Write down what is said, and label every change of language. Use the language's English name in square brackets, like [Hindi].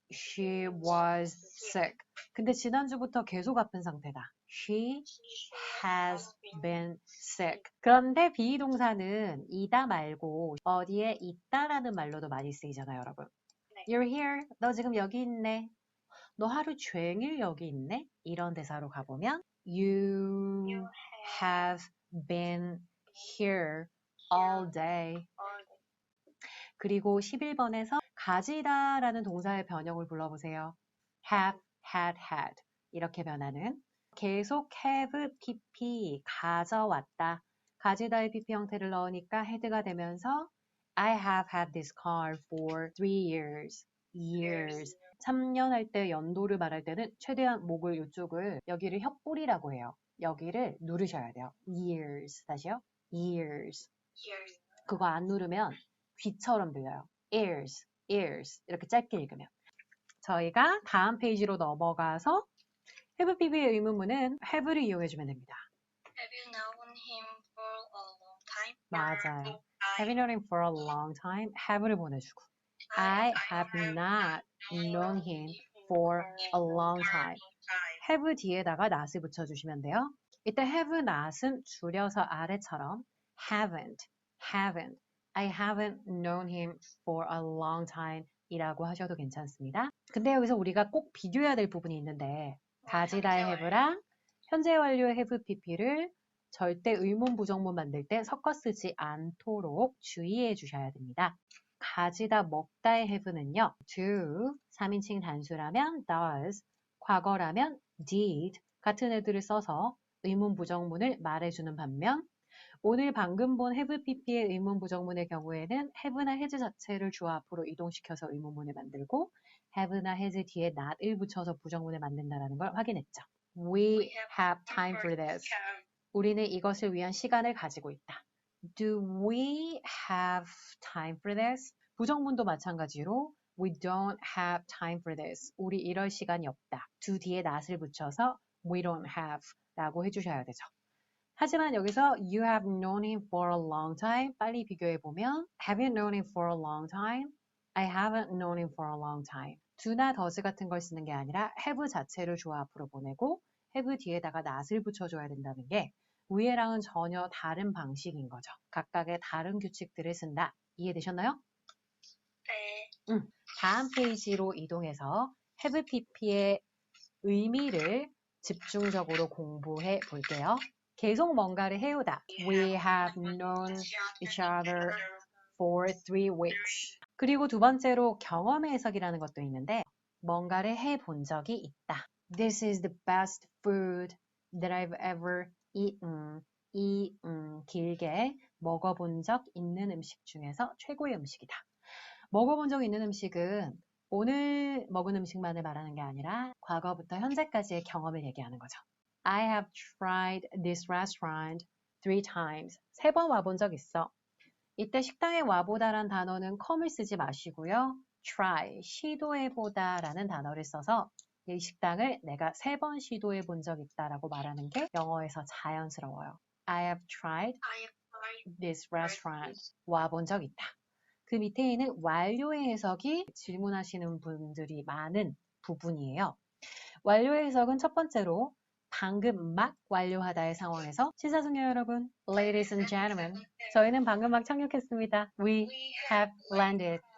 [English] She was sick. [Korean] 근데 지난주부터 계속 아픈 상태다. [English] She has been sick. [Korean] 그런데 비동사는 이다 말고 어디에 있다라는 말로도 많이 쓰이잖아요, 여러분. 네. [English] You're here. [Korean] 너 지금 여기 있네. 너 하루 종일 여기 있네. 이런 대사로 가보면 [English] You have been here all day. [Korean] 그리고 11번에서 가지다라는 동사의 변형을 불러보세요. have, had, had 이렇게 변하는 계속 have, pp, 가져왔다. 가지다의 pp 형태를 넣으니까 had가 되면서 [English] I have had this car for 3 years. years. [Korean] 3년 할 때 연도를 말할 때는 최대한 목을 이쪽을 여기를 혓뿌리라고 해요. 여기를 누르셔야 돼요. years. 다시요. years. 그거 안 누르면 귀처럼 들려요. ears. ears 이렇게 짧게 읽으면 저희가 다음 페이지로 넘어가서 have pp의 의문문은 have를 이용해주면 됩니다. [English] Have you known him for a long time? [Korean] 맞아요. [English] Have you known him for a long time? [Korean] have를 보내주고 [English] I have not known him for a long time. [Korean] have 뒤에다가 not을 붙여주시면 돼요. 이때 have not은 줄여서 아래처럼 [English] haven't, haven't, I haven't known him for a long time [Korean] 이라고 하셔도 괜찮습니다. 근데 여기서 우리가 꼭 비교해야 될 부분이 있는데 가지다의 have랑 현재 완료의 have pp를 절대 의문 부정문 만들 때 섞어 쓰지 않도록 주의해 주셔야 됩니다. 가지다 먹다의 have는요. do, 3인칭 단수라면 does, 과거라면 did 같은 애들을 써서 의문 부정문을 말해주는 반면 오늘 방금 본 have pp의 의문 부정문의 경우에는 have나 has 자체를 주어 앞으로 이동시켜서 의문문을 만들고 have나 has 뒤에 not을 붙여서 부정문을 만든다는 걸 확인했죠. [English] We have time for this. [Korean] 우리는 이것을 위한 시간을 가지고 있다. [English] Do we have time for this? [Korean] 부정문도 마찬가지로 [English] We don't have time for this. [Korean] 우리 이럴 시간이 없다. do 뒤에 not을 붙여서 [English] We don't have [Korean] 라고 해주셔야 되죠. 하지만 여기서 [English] You have known him for a long time. [Korean] 빨리 비교해보면 [English] Have you known him for a long time? I haven't known him for a long time. [Korean] do나 does 같은 걸 쓰는 게 아니라 have 자체를 주어 앞으로 보내고 have 뒤에다가 not을 붙여줘야 된다는 게 위에랑은 전혀 다른 방식인 거죠. 각각의 다른 규칙들을 쓴다. 이해되셨나요? 네. 다음 페이지로 이동해서 have pp의 의미를 집중적으로 공부해 볼게요. 계속 뭔가를 해오다. [English] We have known each other for 3 weeks. [Korean] 그리고 두 번째로 경험의 해석이라는 것도 있는데 뭔가를 해본 적이 있다. [English] This is the best food that I've ever eaten. [Korean] 길게 먹어본 적 있는 음식 중에서 최고의 음식이다. 먹어본 적 있는 음식은 오늘 먹은 음식만을 말하는 게 아니라 과거부터 현재까지의 경험을 얘기하는 거죠. [English] I have tried this restaurant 3 times. [Korean] 3번 와본 적 있어. 이때 식당에 와보다란 단어는 come을 쓰지 마시고요. try, 시도해보다라는 단어를 써서 이 식당을 내가 3번 시도해본 적 있다라고 말하는 게 영어에서 자연스러워요. [English] I have tried this restaurant. [Korean] 와본 적 있다. 그 밑에 있는 완료의 해석이 질문하시는 분들이 많은 부분이에요. 완료의 해석은 첫 번째로 방금 막 완료하다의 상황에서 시사숙녀 여러분, [English] Ladies and gentlemen, [Korean] 저희는 방금 막 착륙했습니다. [English] We have landed.